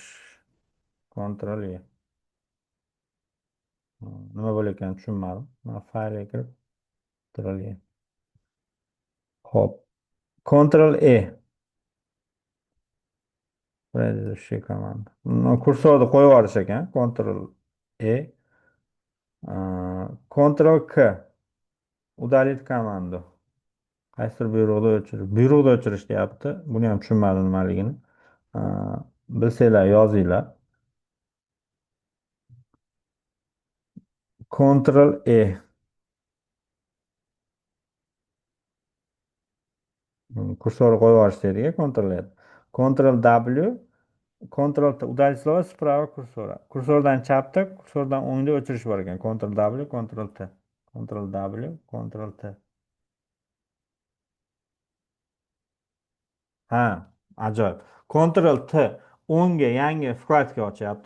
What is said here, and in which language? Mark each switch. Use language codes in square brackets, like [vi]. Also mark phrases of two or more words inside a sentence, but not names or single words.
[uz] Ctrl E. Nima bo'layotganini tushunmadim. Mana faylga kirib Ctrl E. Hop. Ctrl E. [ru] Предыдущий komanda. [uz] Kursorni qo'yib yuborish ekan. Ctrl E. Ctrl K. [ru] Удалить команду. [uz] Qaysidir byuroda o'chirish deyapti. Buni ham tushunmadim nimaligini. Ha, bilsanglar yozinglar. Ctrl E. Kursorni qo'yib yuborish deydiga, Ctrl E. [ru] Ctrl W. Ctrl T. Удалить слово справа kursora. [uz] Kursordan chapda, kursordan o'ngda o'chirish bor ekan. Ctrl W, Ctrl T. Ctrl W, Ctrl T. Ha, ajoyib. Ctrl T o'ngga yangi vkladka ochyapti.